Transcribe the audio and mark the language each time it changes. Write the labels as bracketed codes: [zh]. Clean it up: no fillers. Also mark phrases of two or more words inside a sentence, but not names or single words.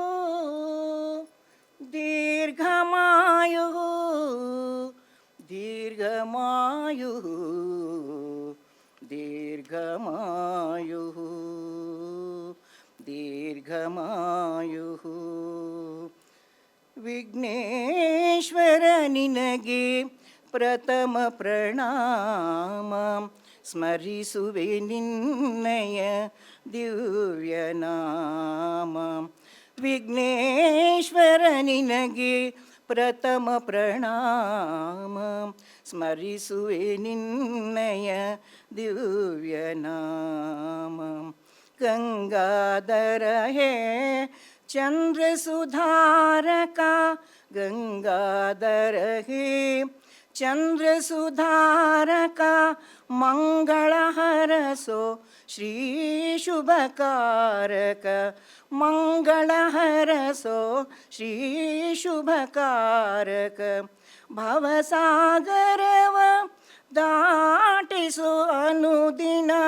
[sa] दीर्घमायुः दीर्घमायुः दीर्घमायुः दीर्घमायुः [kn] ವಿಘ್ನೇಶ್ವರ ನಿನಗೆ ಪ್ರಥಮ ಪ್ರಣಾಮ ಸ್ಮರಿಸುವೆ ನಿನ್ನಯ ದಿವ್ಯನಾಮ ವಿಘ್ನೇಶ್ವರ ನಿನಗೆ ಪ್ರಥಮ प्ರಣಾಮ ಸ್ಮರಿಸುವೆ ನಿನ್ನಯ ದಿವ್ಯನಾಮ ಗಂಗಾಧರ ಹೇ ಚಂದ್ರ ಸುಧಾರಕ ಗಂಗಾಧರ ಹೇ ಚಂದ್ರ ಸುಧಾರಕ ಮಂಗಳ ಹರಸೋ ಶ್ರೀ ಶುಭಕಾರಕ ಮಂಗಳ ಹರಸೋ ಶ್ರೀ ಶುಭಕಾರಕ ಭವಸಾಗರವ ದಾಟಿಸು ಅನುದಿನ